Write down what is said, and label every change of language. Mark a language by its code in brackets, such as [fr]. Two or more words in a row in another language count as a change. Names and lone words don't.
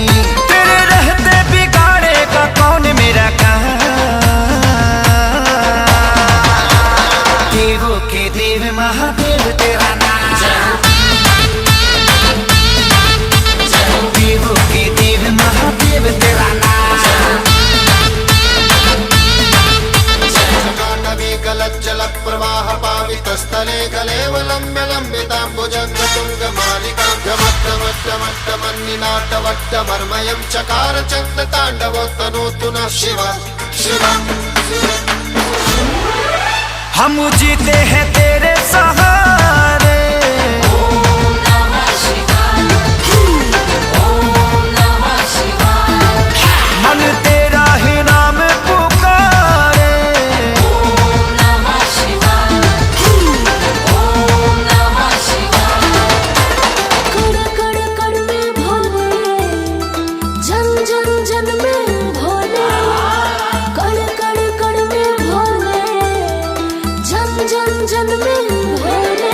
[hi] तेरे रहते बिगाड़ेगा कौन मेरा काम, देवों के देव महादेव तेरा नाम, देवों के देव महादेव तेरा नाम। [sa] जल प्रवाह पावितस्थले कलेवलम्ब्य लम्बिताम्बुजङ्गतुङ्गमालिकां ढमट्टमट्टमट्टमन्निनाट्टवट्टमर्मयं चकार चन्द्र ताण्डवोत्तनोतु नः शिव शिव। [hi] हम जीते हैं तेरे सहारे, [sa] ओम नमः शिवाय, ओम नमः शिवाय, [hi] मन तेरा ही नाम पुकारे। [sa] ओम नमः शिवाय, ओम नमः शिवाय। [hi] कड़ कड़ कड़ में भोले, जन जन जन में भोले। कड़ कड़ कड़ में भोले, जन जन जन में भोले।